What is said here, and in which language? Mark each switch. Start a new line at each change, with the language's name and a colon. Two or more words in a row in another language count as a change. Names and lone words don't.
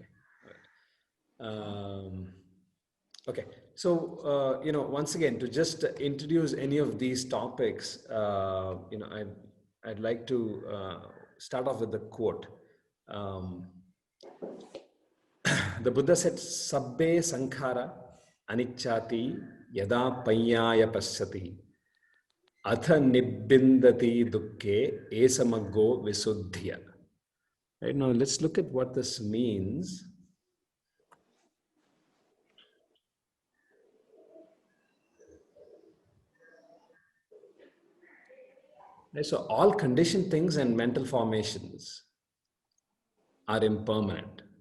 English: All right. Okay. So once again, to just introduce any of these topics, I'd like to start off with the quote. The Buddha said,
Pali: "Sabbe sankhara anicchati yada panyaya pasyati atha nibbindati dukke esamago visuddhya."
English: Right, now let's look at what this means. Right, so all conditioned things and mental formations are impermanent.